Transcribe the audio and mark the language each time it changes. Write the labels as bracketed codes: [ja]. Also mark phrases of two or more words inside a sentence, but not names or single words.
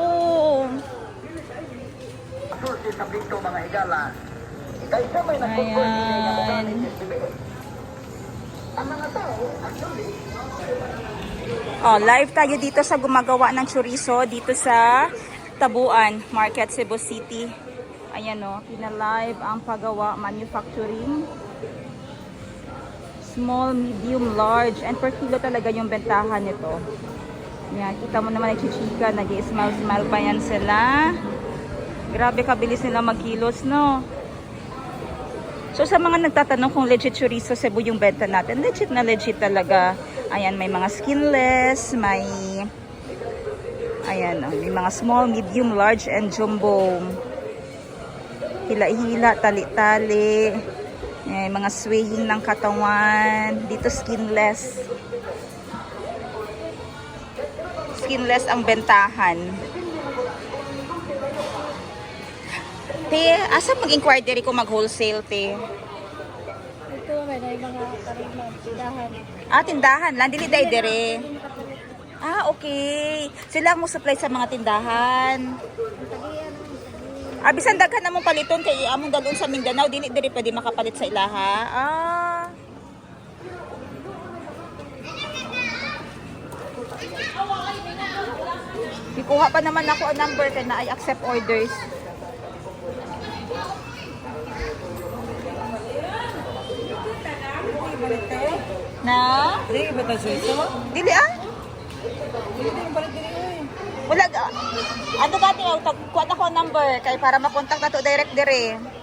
[tl] Ayan. Oh, live tayo dito sa gumagawa ng chorizo dito sa Tabuan Market, Cebu City. Ayan o, pina-live ang paggawa, manufacturing. [en] Small, medium, large, and per kilo [tl] talaga yung bentahan nito. Yan, kita mo naman yung chichika, nag-i-smile-smile pa yan sila. Grabe kabilis nila magkilos, no? So sa mga nagtatanong kung legit chorizo Cebu yung benta natin, legit na legit talaga. Ayan, may mga skinless, may ayan, may mga [en] small, medium, large, and jumbo. [tl] Hila-hila, tali-tali. May mga swaying ng katawan. Dito skinless. Skinless ang bentahan. [ceb] Te, asa mag-inquire diri ko mag-wholesale, te? [tl] Ito, may mga karima, tindahan. [ceb] Ah, tindahan lang. Dili day dire. Ah, okay. Sila ang mo supply sa mga tindahan. Ah, bisan daghan namong paliton kay among dalon sa Mindanao, dili diri pwede makapalit sa ilaha. Ah. Ikuha pa naman ako ang number kay na [en] I accept orders. [ceb] Na? Dili ba tayo chorizo? Dili ah? Wala ano ka tingaw kuha ako ang number kay para makontak na to direct dire.